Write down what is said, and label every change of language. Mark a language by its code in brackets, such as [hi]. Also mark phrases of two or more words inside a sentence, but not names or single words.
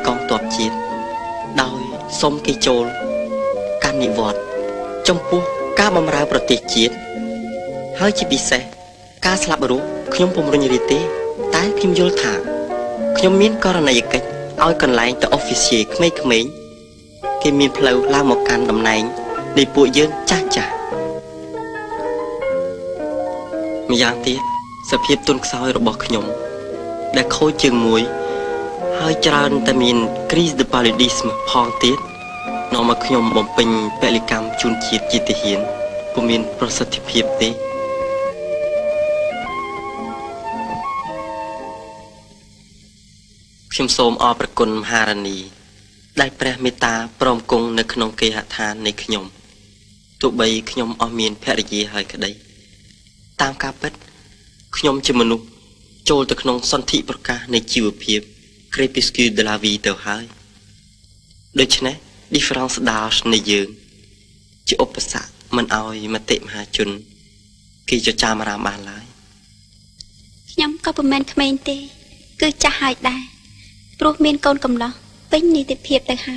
[km] កងទ័ពជាតិដោយសុំគេចូលកាន់និវត្តន៍ចំពោះការបម្រើប្រទេសជាតិហើយជាពិសេសការស្លាប់រស់ខ្ញុំពុំរុញរាទេតែខ្ញុំយល់ថាខ្ញុំមានករណីយកិច្ចឲ្យកន្លែងទៅ officier ក្មេងៗគេមានផ្លូវឡើងមកកាន់តំណែងនៃពួកយើងចាស់ចាស់ ម្យ៉ាងទៀតសភាពទុនខ្សោយរបស់ខ្ញុំដែលខូចជើងមួយហើយច្រើនតែមាន [fr] crise de paludisme [km] ផងទៀតនាំមកខ្ញុំបំពេញពលិកម្មជូនជាតិជាទាហានពុំមានប្រសិទ្ធភាពទេ ខ្ញុំសូមអរព្រគុណមហារានីដែលព្រះមេត្តាព្រមគង់នៅក្នុងគេហ ដ្ឋាននៃខ្ញុំទោះបីខ្ញុំអស់មានភរិយាហើយក្តីតាមការពិតខ្ញុំជាមនុស្សចូលទៅក្នុងសន្ធិប្រកាសនៃជីវភាព [fr] crépuscule de la vie [km] ទៅហើយដូច្នេះ [fr] difference d'âge [km] នៃយើងជាឧបសគ្គមិនឲ្យមតិមហាជនគេចចាមអារាមបានឡើយ ខ្ញុំក៏មិនមែនក្មេងទេគឺចាស់ហើយដែរព្រោះមានកូនកំឡោះពេញនីតិភាពទៅហើយ